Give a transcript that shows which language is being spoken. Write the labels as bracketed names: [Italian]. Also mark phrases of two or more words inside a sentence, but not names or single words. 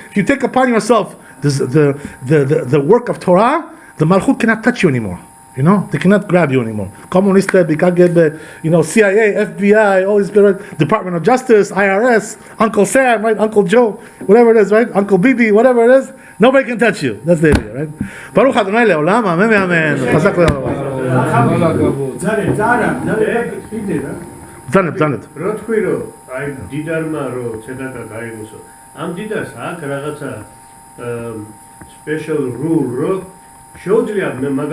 [English] If you take upon yourself the work of Torah, the malchut cannot touch you anymore. You know, they cannot grab you anymore. Communist, KGB, you know, CIA, FBI, all these people, right? Department of Justice, IRS, Uncle Sam, right? Uncle Joe, whatever it is, right? Uncle Bibi, whatever it is, nobody can touch you. That's the idea, right? [Hebrew] ברוך אדוני לעולם, אמן, אמן. חזק לעולם. Zanet. [Georgian] რო თქვი რომ აი დიდარმა რო ცედაკა გაიგოსო ამ დიდარს აქ რაღაცა [English] special rule [Georgian] რო შეუძლია